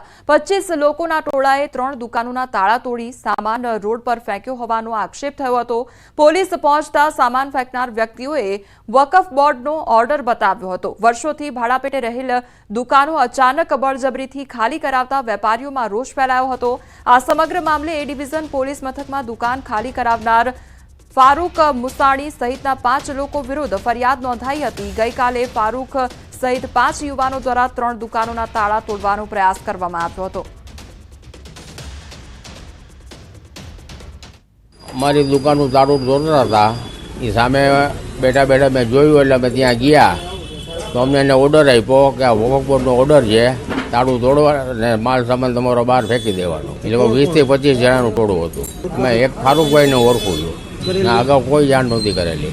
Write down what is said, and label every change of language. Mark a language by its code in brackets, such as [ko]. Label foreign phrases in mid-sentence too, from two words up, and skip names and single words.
[gu] 25 લોકોના ટોળાએ 3 દુકાનોના તાળા તોડી સામાન રોડ પર ફેંક્યો હોવાનો આક્ષેપ થયો હતો। પોલીસ પહોંચતા સામાન ફેંકનાર વ્યક્તિઓએ વકફ બોર્ડનો ઓર્ડર બતાવ્યો હતો। વર્ષોથી ભાડાપેટે રહેલ દુકાનો અચાનક બળજબરીથી ખાલી કરાવતા વેપારીઓમાં રોષ ફેલાયો હતો। આ સમગ્ર મામલે એ ડિવિઝન પોલીસ મથકમાં દુકાન ખાલી કરાવનાર ફારૂક મુસાણી સહિતના 5 લોકો વિરુદ્ધ ફરિયાદ નોંધાઈ હતી। ગઈકાલે ફારૂક સહિત 5 યુવાનો દ્વારા 3 દુકાનોના તાળા તોડવાનો પ્રયાસ કરવામાં આવ્યો હતો। અમારી દુકાનનું તાળું તોડતા હતા એ સામે બેઠા બેઠા મેં જોયું એટલે મેં ત્યાં ગયા તો અમને એને ઓર્ડર આપ્યો કે આ વકફ બોર્ડનો ઓર્ડર છે તાળું તોડવા અને માલ સામાન તમારો બહાર ફેંકી દેવાનો। એટલે 20 થી 25 જણાનું ટોળું હતું। મેં એક ફારૂકભાઈને ઓળખું છું, અગાઉ કોઈ જાણ નહોતી કરેલી।